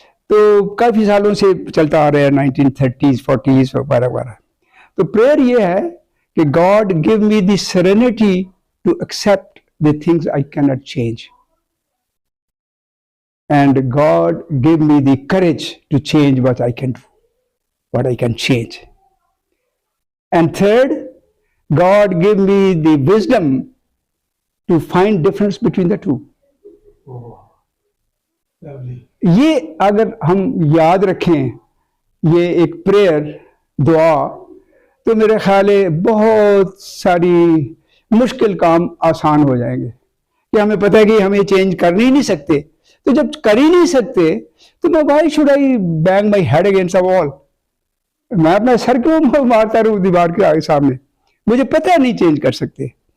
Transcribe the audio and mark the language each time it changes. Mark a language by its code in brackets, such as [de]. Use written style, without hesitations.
[ur] تو کافی سالوں سے چلتا آ رہا ہے, 1930s 40s وغیرہ وغیرہ. تو پریئر یہ ہے کہ [en] God gave me the serenity to accept the things I can not change, and God gave me the courage to change what I can do, what I can change. And third, God gave me the wisdom to find difference between the two. [ur] یہ اگر ہم یاد رکھیں یہ ایک prayer دعا, تو میرے خیال ہے بہت ساری مشکل کام آسان ہو جائیں گے. کہ ہمیں پتہ ہے کہ ہم یہ چینج کر نہیں سکتے, تو جب کر ہی نہیں سکتے تو میں [en] why should I bang my head against a wall, [ur] میں اپنا سر کیوں مارتا رہوں دیوار کے آگے سامنے, مجھے پتہ نہیں چینج کر سکتے.